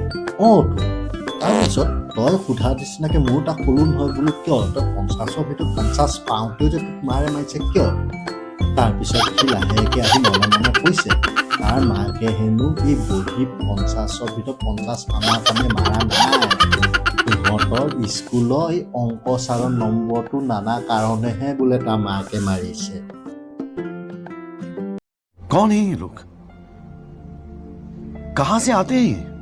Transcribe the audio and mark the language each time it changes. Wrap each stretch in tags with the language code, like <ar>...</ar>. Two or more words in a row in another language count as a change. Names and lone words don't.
<as>তাৰপিছত তই সোধা নিচিনাকৈ মোৰ তাক ক'লো নহয় বোলো কিয় তই 50ৰ ভিতৰত 50 পাওঁতেও যে তোক মাৰিছে কিয় তাৰপিছত সি লাহেকৈ আহি মনে কৈছে তাৰ মাকে হেনো এই বহী 50ৰ ভিতৰত 50 আমাৰ কাৰণে মাৰা নাই সিহঁতৰ স্কুলৰ এই অংক ছাৰৰ নম্বৰটো নানা কাৰণেহে বোলে তাৰ মাকে মাৰিছে</as> <hi>कौन है ये लोग कहां से आते हैं</hi>